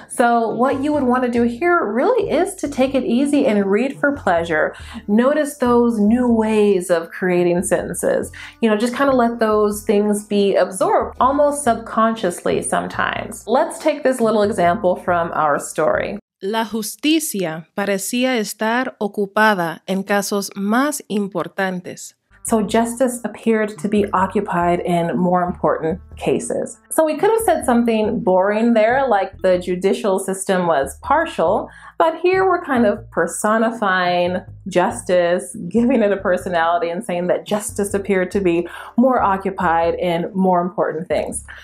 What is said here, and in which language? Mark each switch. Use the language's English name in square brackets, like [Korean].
[English] So what you would want to do here really is to take it easy and read for pleasure. Notice those new ways of creating sentences. Just kind of let those things be absorbed, almost subconsciously sometimes. Let's take this little example from our story. [Spanish] La justicia parecía estar ocupada en casos más importantes. [English] So justice appeared to be occupied in more important cases. So we could have said something boring there, like the judicial system was partial, but here we're kind of personifying justice, giving it a personality, and saying that justice appeared to be more occupied in more important things.